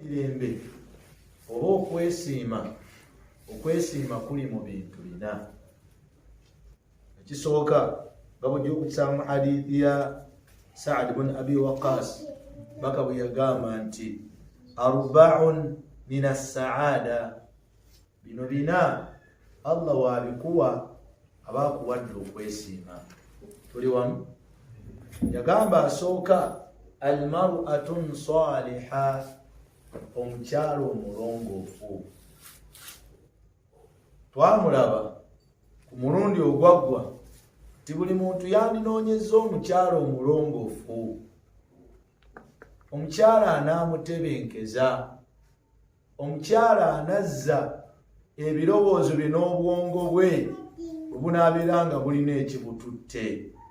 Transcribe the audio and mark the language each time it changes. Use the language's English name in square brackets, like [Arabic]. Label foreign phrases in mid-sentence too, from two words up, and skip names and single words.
[Ganda] mirembe oba okwesiima kuli mu bintu bina. Ekisooka nga bw'ojja okukisanga mu hadithi ya Sa'd ibn Abi Waqqas baka bwe yagamba nti [Arabic] أربعون من السعادة, [Ganda] bino bina Allah wabikuwa abakuwadde okwesiima. Tuli wamu? Yagamba asooka [Arabic] المرأة الصالحة, [Ganda] omukyalo omulongoofu. Twamulaba ku mulundi ogwaggwa ti buli muntu yandinoonyezza omukyalo omulongoofu, omukyala anaamutebenkeza, omukyala anazza ebirowoozo bye n'obwongo bwe obunaabeera nga bulina ekibututte.